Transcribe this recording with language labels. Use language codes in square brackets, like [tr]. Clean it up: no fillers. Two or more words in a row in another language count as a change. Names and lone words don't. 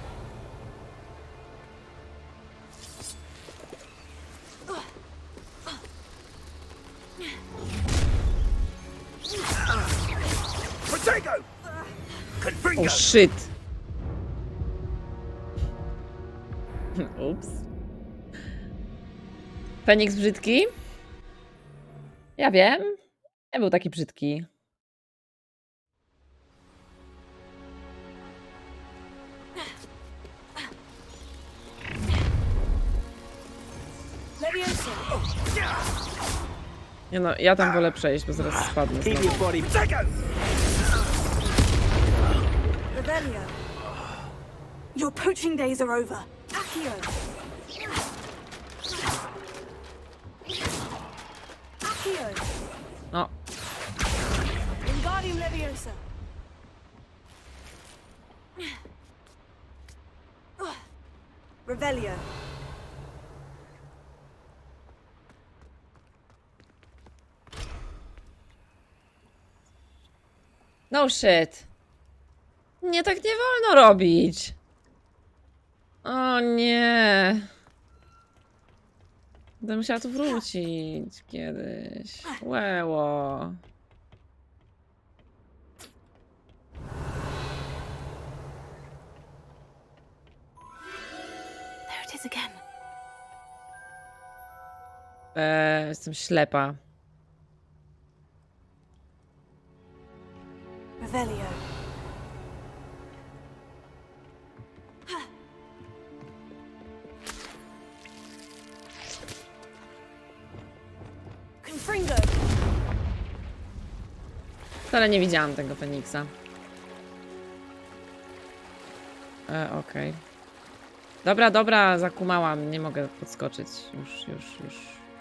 [en] Oh shit. [pl] Ups. Feniks brzydki? Ja wiem. Nie był taki brzydki. Nie no, ja tam wolę przejść, bo zaraz spadnę znowu. Revelio. [en] Your poaching days are over. [pl] Accio. Accio. No. Wingardium Leviosa. Revelio. [en] No shit. [pl] Nie, tak nie wolno robić. O nie. Będę musiała tu wrócić kiedyś. Łeło. [en] There it is again. [pl] Jestem ślepa. Revelio. Confringo. Wcale nie widziałam tego Feniksa. Okej. Dobra, dobra, zakumałam. Nie mogę podskoczyć. Już.